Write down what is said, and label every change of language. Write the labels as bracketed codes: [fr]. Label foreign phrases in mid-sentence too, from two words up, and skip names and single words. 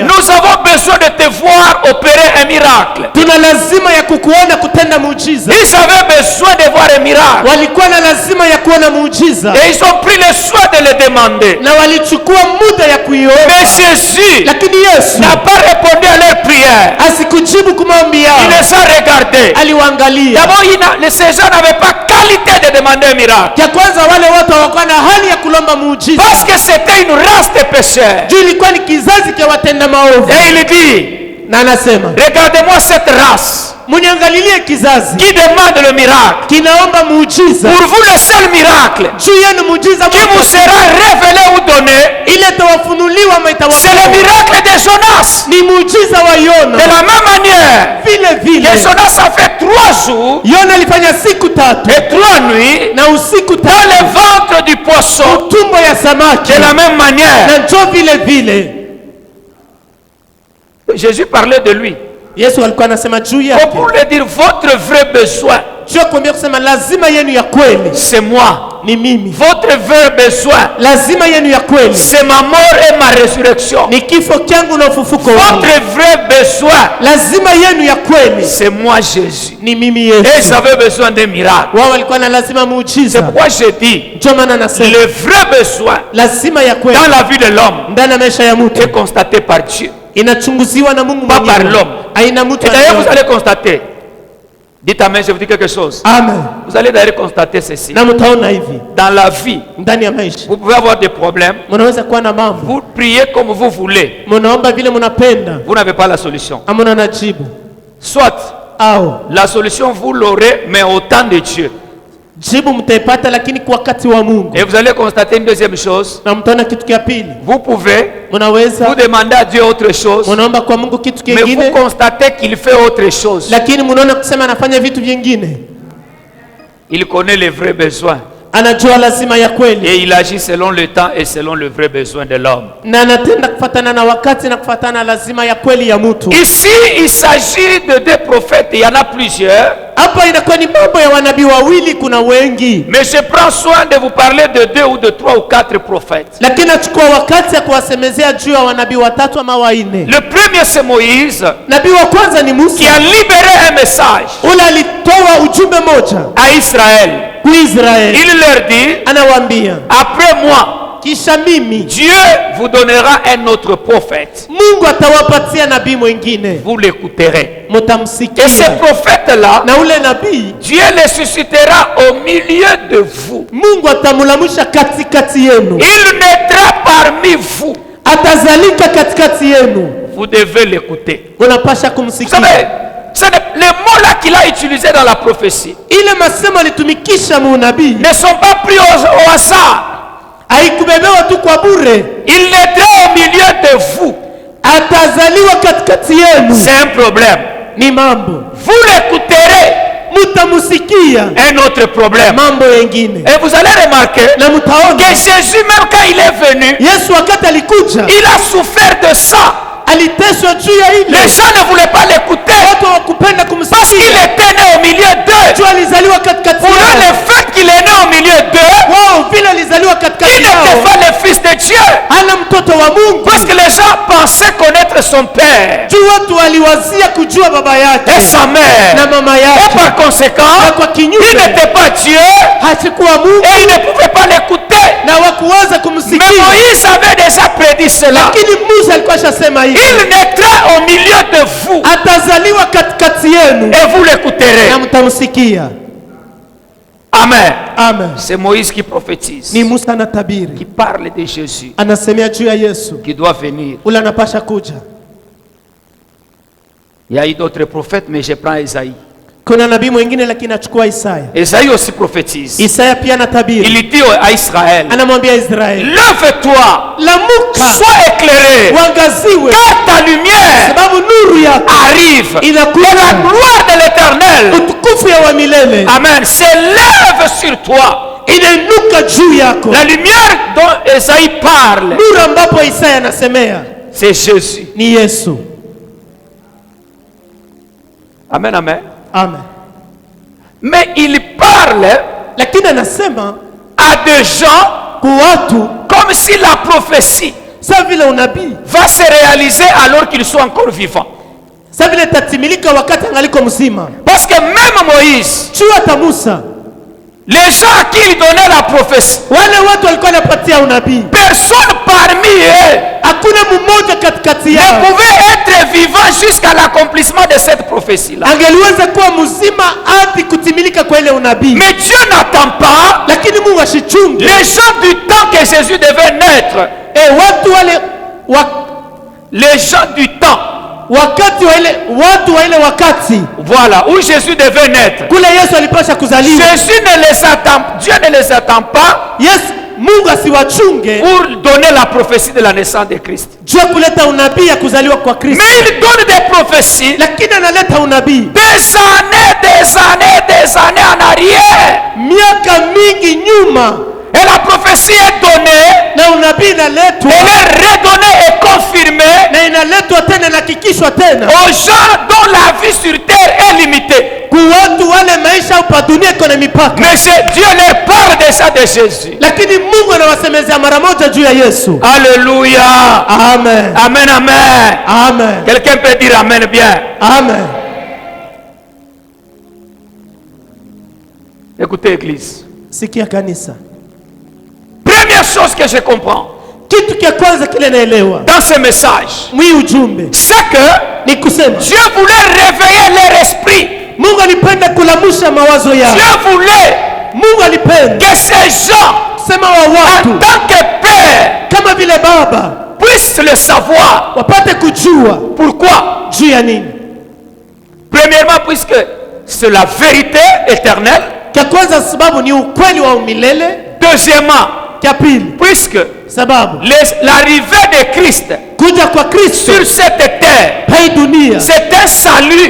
[fr] nous avons besoin de te voir opérer un miracle. [sw] tuna lazima ya kukuona kutenda muujiza. [fr] Ils avaient besoin de voir un miracle. [sw] Walikuwa na lazima ya kuona muujiza [fr] Et ils ont pris le soin de le demander. [sw] na walichukua muda ya kuiomba, [fr] Mais Jésus [sw] lakini Yesu [fr] n'a pas répondu à leur prière. [sw] asikujibu kwa maombi [fr] Il [sw] yao, [fr] les a regardés. [sw] aliwaangalia. [fr] D'abord, ces gens n'avaient pas qualité de demander un miracle. [sw] Ya kwanza wale watu hawakuwa na hali ya kulomba muujiza, [fr] Parce que c'était une race de pécheurs. [sw] juu ilikuwa ni kizazi cha watenda maovu. [fr] Et il dit, [sw] Na anasema [fr] regardez-moi cette race [sw] muniangalilie kizazi [fr] qui demande le miracle. [sw] kinaomba muujiza, [fr] Pour vous, le seul miracle [sw] juu yenu muujiza [fr] qui vous sera révélé ou donné, [sw] ile itawafunuliwa ama [fr] c'est le miracle de Jonas. [sw] ni muujiza wa [fr] De [sw] Yona. [fr] la même manière [sw] Vile vile [fr] que Jonas a fait 3 jours [sw] Yona alifanya siku 3 [fr] et 3 nuits [sw] na usiku [fr] dans le [sw] 3 [fr] ventre du poisson. [sw] tumbo ya samaki, [fr] De la même manière, [sw] na njo vile vile [fr] Jésus parlait de lui. [sw] Yesu alikuwa anasema juu yake, [fr] Pour lui dire, votre vrai besoin, [sw] juu ya kuambia kusema lazima yenu ya kweli [fr] c'est moi. [sw] ni mimi, [fr] Votre vrai besoin, [sw] lazima yenu ya kweli [fr] c'est ma mort et ma résurrection. [sw] ni kifo kyangu na ufufuko wangu, [fr] Votre vrai besoin, [sw] lazima yenu ya kweli [fr] c'est moi Jésus. [sw] ni mimi [fr] Et ils [sw] Yesu. [fr] avaient besoin d'un miracle. [sw] Wao walikuwa na lazima [fr] C'est [sw] muujiza, [fr] pourquoi je dis, [sw] ndio maana nasema [fr] le vrai besoin [sw] lazima ya kweli [fr] dans la vie de l'homme [sw] ndani ya maisha ya mtu [fr] est constaté par Dieu. [sw] inachunguziwa na Mungu [fr] Pas par [sw] mwenyewe, [fr] l'homme. [sw] haina mtu [fr] Et d'ailleurs, vous [sw] anayeona. [fr] allez constater. Dites amen, je vous dis quelque chose. Amen. Vous allez d'ailleurs constater ceci. [sw] Na mtaona hivi [fr] Dans la vie, [sw] ndani ya maisha, [fr] vous pouvez avoir des problèmes. [sw] mnaweza kuwa na mambo, [fr] Vous priez comme vous voulez. [sw] mnaomba vile mnapenda, [fr] Vous n'avez pas la solution. [sw] amuna na jibu, [fr] Soit [sw] au [fr] la solution, vous l'aurez, mais au temps de Dieu. [sw] jibu mtaipata, lakini kwa wakati wa Mungu. [fr] Et vous allez constater une deuxième chose. [sw] Na mtaona kitu kia pili, [fr] Vous pouvez vous [sw] mnaweza [fr] demander à Dieu autre chose, [sw] mnaomba kwa Mungu kitu [fr] mais vous [sw] kingine, [fr] constatez qu'il fait autre chose. [sw] lakini mnaona kusema anafanya vitu vingine. [fr] Il connaît les vrais besoins. [sw] Anajua lazima ya kweli [fr] Et il agit selon le temps et selon le vrai besoin de l'homme. [sw] na anatenda kufatana na wakati na kufatana na lazima ya kweli ya mtu. [fr] Ici, il s'agit de 2 prophètes. Il y en a plusieurs. [sw] Hapa inakuwa ni mambo ya wanabii wawili, kuna wengi, [fr] Mais je prends soin de vous parler de 2 ou de 3 ou 4 prophètes. [sw] lakini nachukua wakati ya kuwasemezea juu ya wanabii watatu ama wanne. [fr] Le premier, c'est Moïse, [sw] Nabii wa kwanza ni [fr] qui [sw] Musa, [fr] a libéré un message [sw] ule alitoa ujumbe moja [fr] à Israël. [sw] kwa Israeli, [fr] Il leur dit, [sw] anawaambia [fr] après moi, [sw] kisha mimi [fr] Dieu vous donnera un autre prophète. [sw] Mungu atawapatia nabii mwingine, [fr] Vous l'écouterez. Et ce [sw] mtamsikia. [fr] prophète-là, [sw] Na ule nabii [fr] Dieu le suscitera au milieu de vous. [sw] Mungu atamulamusha katikati yenu, [fr] Il naîtra parmi vous. [sw] atazalika katikati yenu. [fr] Vous devez l'écouter. [sw] Unapasha [fr] Vous [sw] kumsikia. [fr] savez, les mots là qu'il a utilisés dans la prophétie [sw] Ile masemo alitumikisha muunabii [fr] ne sont pas pris au hasard. [sw] haikubebewa tu kwa bure, [fr] Il naîtra au milieu de vous. [sw] atazaliwa katikati yenu. [fr] C'est un problème. [sw] Ni mambo [fr] Vous l'écouterez. [sw] mutamusikia, [fr] Un autre problème. [sw] mambo yengine, [fr] Et vous allez remarquer [sw] na mutaona [fr] que Jésus, même quand il est venu, [sw] Yesu wakati alikuja [fr] il a souffert de ça. [sw] aliteswa juu ya ile, [fr] Les gens ne voulaient pas l'écouter [sw] watu hawakupenda [fr] parce qu'il [sw] kumsikia [fr] était né au milieu d'eux. [sw] juu alizaliwa katikati [fr] Pour eux, [sw] yao. [fr] le fait qu'il est né au milieu d'eux, [sw] Wao vile alizaliwa [fr] il [sw] katikati [fr] n'était [sw] yao, [fr] pas le fils de Dieu. [sw] hana mtoto wa Mungu, [fr] Parce que les gens pensaient connaître son père [sw] juu watu waliwazia kujua baba yake [fr] et sa mère. [sw] na mama [fr] Et [sw] yake, [fr] par conséquent, [sw] na kwa [fr] il [sw] kinyume [fr] n'était pas Dieu [sw] hachikuwa Mungu [fr] et il ne pouvait pas l'écouter. [sw] na wakuweza [fr] Mais [sw] kumsikia. [fr] Moïse avait déjà prédit cela. [sw] Lakini Musa alikuwa ashasema hivi, [fr] Il naîtra au milieu de vous [sw] atazaliwa katikati yenu [fr] et vous l'écouterez. [sw] na mtamsikia. [fr] Amen. [sw] Amen. [fr] C'est Moïse qui prophétise, [sw] Ni Musa anatabiri, [fr] qui parle de Jésus, [sw] anasemea juu ya Yesu [fr] qui doit venir. [sw] ule anapasha kuja. [fr] Il y a eu d'autres prophètes, mais je prends Esaïe. [sw] Kuna nabii mwingine lakini achukua Isaya. [fr] Esaïe aussi prophétise. [sw] Isaya pia anatabiri, [fr] Il dit à Israël, [sw] anamwambia Israeli, [fr] lève-toi, [sw] lamuka, [fr] sois éclairé, [sw] wangaziwe, [fr] car ta lumière [sw] sababu nuru yako [fr] arrive. Et la [sw] inakuja, [fr] gloire de l'Éternel, [sw] utukufu ya wa milele [fr] amen, s'élève sur toi. [sw] inainuka juu yako. [fr] La lumière dont Esaïe parle, [sw] Nuru ambapo Isaya anasemea [fr] c'est Jésus. [sw] ni Yesu. [fr] Amen, amen. [sw] Amen. [fr] Mais il parle [sw] Lakini anasema [fr] à des gens [sw] kwa watu [fr] comme si la prophétie [sw] sa vile unabii, [fr] va se réaliser alors qu'ils sont encore vivants. [sw] sa vile tatimilika wakati angaliko mzima. [fr] Parce que même Moïse, [sw] Juu hata Musa, [fr] les gens à qui il donnait la prophétie, [sw] wale watu walikuwa wanapatia unabii, [fr] personne parmi eux [sw] hakuna mmoja katikati [fr] ne [sw] yao [fr] pouvait être vivant jusqu'à l'accomplissement de cette prophétie-là. [sw] angeliweza kuwa mzima hadi kutimilika kwa ile unabii. [fr] Mais Dieu n'attend pas [sw] Lakini Mungu ashichunge [fr] les gens du temps que Jésus devait naître. [sw] watu wale [fr] Les gens du temps, [sw] wakati wa ile watu wa ile wakati [fr] voilà, où Jésus devait naître. [sw] kule Yesu alipasha kuzaliwa. [fr] Jésus ne les attend, Dieu ne les attend pas [sw] Yesu, Mungu asiwachunge [fr] pour donner la prophétie de la naissance de Christ. [sw] juu ya kuleta unabii ya kuzaliwa kwa Kristo, [fr] Mais il donne des prophéties [sw] lakini analeta unabii [fr] des années en arrière. [sw] miaka mingi nyuma, [fr] Et la prophétie est donnée, [sw] na unabii inaletwa [fr] elle est redonnée et confirmée [sw] na inaletwa tena na kikishwa tena [fr] aux gens dont la vie sur terre est limitée. [sw] kwa watu wale maisha hapa dunia iko na mipaka, [fr] Mais Dieu leur parle déjà de Jésus. [sw] lakini Mungu anawasemezea mara moja juu ya Yesu. [fr] Alléluia. [sw] Amen. [fr] Amen, amen. [sw] Amen. [fr] Quelqu'un peut dire amen bien. [sw] Amen. [fr] Écoutez, Église. [sw] Sikia kanisa, [fr] Première chose que je comprends [sw] kitu kia kwanza kile naelewa [fr] dans ce message, [sw] mwi ujumbe [fr] c'est que [sw] ni kusema [fr] Dieu voulait réveiller leur esprit. [sw] Mungu alipenda kulamusha mawazo yao. [fr] Dieu voulait [sw] Mungu alipenda [fr] que ces gens, [sw] sema wa [fr] en [sw] watu [fr] tant que père, [sw] kama vile baba [fr] puissent le savoir. [sw] wapate kujua [fr] Pourquoi? [sw] juu ya nini. [fr] Premièrement, puisque c'est la vérité éternelle. [sw] Kia kwanza sababu ni ukweli wa milele. [fr] Deuxièmement, [sw] Kia pili [fr] puisque [sw] sababu [fr] l'arrivée de Christ [sw] kuja kwa Kristo [fr] sur cette terre, [sw] hii dunia [fr] c'est un salut